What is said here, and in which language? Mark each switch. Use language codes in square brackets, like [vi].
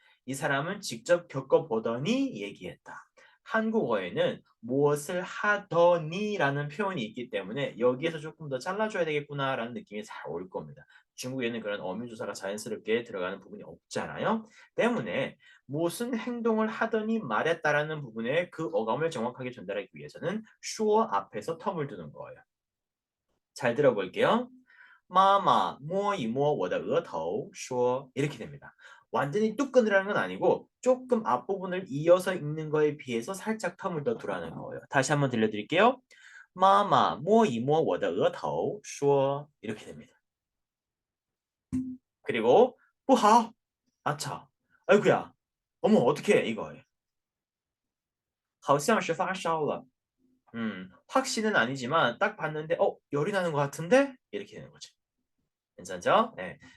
[ko] 이 사람은 직접 겪어보더니 얘기했다. 한국어에는 무엇을 하더니라는 표현이 있기 때문에 여기에서 조금 더 잘라줘야 되겠구나라는 느낌이 잘 올 겁니다. 중국에는 그런 어미조사가 자연스럽게 들어가는 부분이 없잖아요. 때문에 무슨 행동을 하더니 말했다라는 부분에 그 어감을 정확하게 전달하기 위해서는 슈어 앞에서 텀을 두는 거예요. 잘 들어볼게요. [zh] 妈妈摸一摸我的额头说 [ko] 이렇게 됩니다. 완전히 뚝 끊으라는 건 아니고 조금 앞부분을 이어서 읽는 거에 비해서 살짝 텀을 더 두라는 거예요. 다시 한번 들려드릴게요. [zh] 妈妈摸一摸我的额头说 [ko] 이렇게 됩니다. 그리고 不好 아차 아이구야 어머 어떡해 이거예요. [zh] 好像是发烧了 [ko] 확신은 아니지만 딱 봤는데 열이 나는 것 같은데 이렇게 되는 거죠. 괜찮죠? 네.